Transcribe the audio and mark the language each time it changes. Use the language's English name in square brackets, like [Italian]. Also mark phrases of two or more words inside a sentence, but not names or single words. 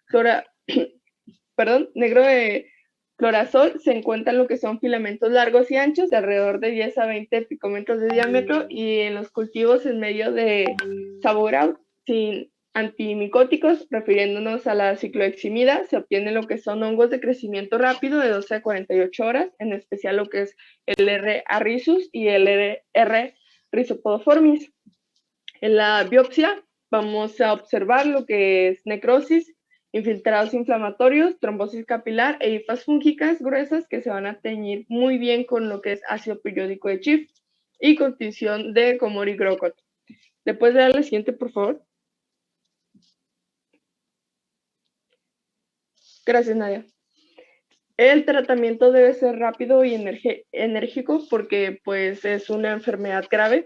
[Spanish] clorazol se encuentran lo que son filamentos largos y anchos de alrededor de 10 a 20 picómetros de diámetro, y en los cultivos en medio de Sabouraud sin antimicóticos, refiriéndonos a la cicloheximida, se obtiene lo que son hongos de crecimiento rápido de 12 a 48 horas, en especial lo que es el R. arrizus y el R. rhizopodoformis. En la biopsia vamos a observar lo que es necrosis, infiltrados inflamatorios, trombosis capilar e hifas fúngicas gruesas que se van a teñir muy bien con lo que es ácido periódico de Schiff y constitución de Komori-Grocott. ¿Le puedes dar la siguiente, por favor? Gracias, Nadia. El tratamiento debe ser rápido y enérgico porque pues es una enfermedad grave.